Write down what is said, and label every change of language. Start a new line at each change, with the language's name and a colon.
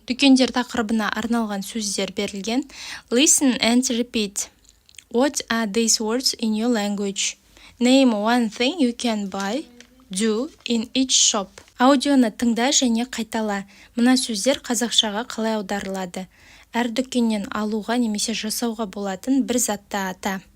Kazakh: Дүкендер тақырыбына арналған сөздер берілген.
English: Listen and repeat. What are these words in your language? Name one thing you can buy, do in each shop.
Kazakh: Аудионы тыңда және қайтала. Мына сөздер қазақшаға қалай аударылады? Әр дүкеннен алуға немесе жасауға болатын бір затты ата.